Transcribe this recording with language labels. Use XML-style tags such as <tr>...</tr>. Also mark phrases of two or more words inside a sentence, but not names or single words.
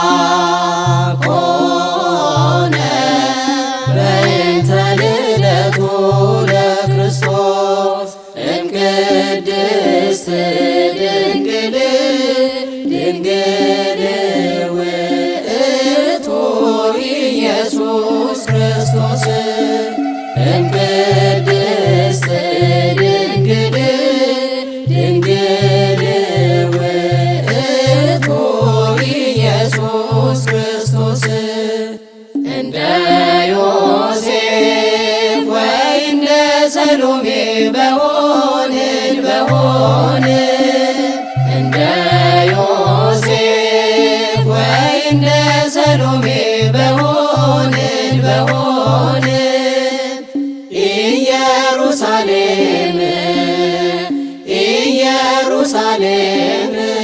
<gez>ኮነ በእንተ ልደቱ ለክርስቶስ እምቅድስት ድንግል ድንግል ውእቱ ኢየሱስ ክርስቶስ እምቅድስት ድንግል ድንግል ውእቱ</gez> <am>ኢየሱስ ክርስቶስ እንደ ዮሴፍ ወይ እንደ ሰሎሜ በሆንን እንደ ዮሴፍ ወይ እንደ ሰሎሜ በሆንን ኢየሩሳሌም ኢየሩሳሌም</am>